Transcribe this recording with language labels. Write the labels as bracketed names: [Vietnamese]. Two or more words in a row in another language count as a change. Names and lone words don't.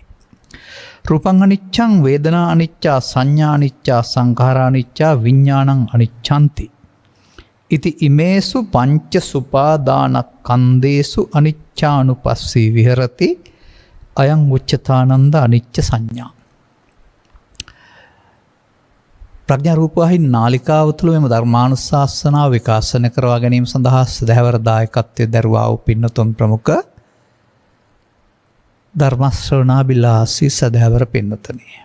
[Pali] රූපං අනිච්ඡං, වේදනා අනිච්චා, සංඥා අනිච්චා, සංඛාරා අනිච්චා, විඥානං අනිච්ඡanti. ඉති ඉමේසු පංච සුපාදානස්කන්ධේසු අනිච්ඡානුපස්සී විහෙරති අයං උච්චතානන්ද අනිච්ච සංඥා. [Sinhala] ප්‍රඥා රූපවාහිනී නාලිකාව තුළ මෙම ධර්මානුශාසනාව විකාශනය කරවා ගැනීම සඳහා සදහැවර දායකත්වයේ දරුවා වූ පින්නතුන් ප්‍රමුඛ ධර්ම ශ්‍රවණාබිලාසී සදහැවර පින්නතනි.